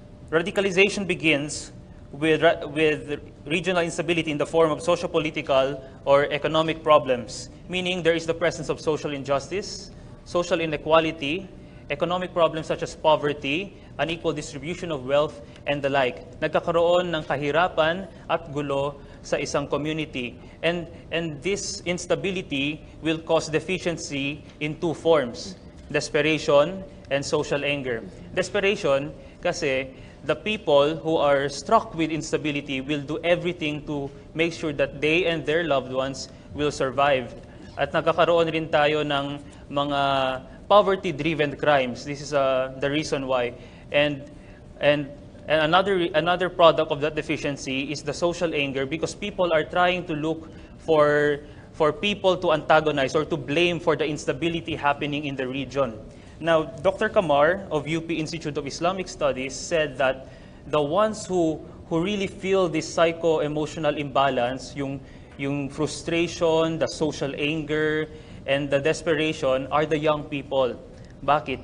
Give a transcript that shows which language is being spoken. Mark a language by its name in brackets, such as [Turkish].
[English] Radicalization begins with regional instability in the form of socio-political or economic problems, meaning there is the presence of social injustice, social inequality, economic problems such as poverty, unequal distribution of wealth, and the like. [Filipino] Nagkakaroon ng kahirapan at gulo sa isang community. [English] And this instability will cause deficiency in 2 forms, desperation and social anger. Desperation kasi the people who are struck with instability will do everything to make sure that they and their loved ones will survive. [Filipino] At nagkakaroon rin tayo ng mga [English] poverty-driven crimes. This is the reason why. And another product of that deficiency is the social anger, because people are trying to look for people to antagonize or to blame for the instability happening in the region. Now, Dr. Kamar of UP Institute of Islamic Studies said that the ones who really feel this psycho-emotional imbalance, yung frustration, the social anger, and the desperation are the young people. [Filipino] Bakit?